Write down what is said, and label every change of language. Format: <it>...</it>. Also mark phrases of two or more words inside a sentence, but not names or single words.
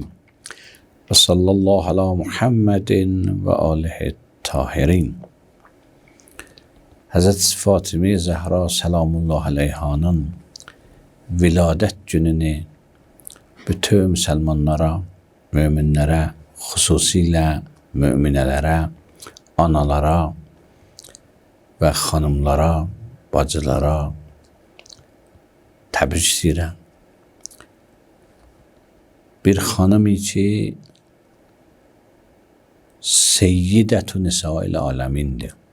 <ar>وصلى الله على محمد وآله الطاهرين.</ar> <tr>Hazreti Fatıma Zehra selamullah aleyhanın viladet gününü bütün Müslümanlara, müminlere,</tr> <az>xüsusilə müminələrə, analara və xanımlara, bacılara təbrik edirəm. Bir xanım ki Seyyidətü Nisa'il aləmindir.</az>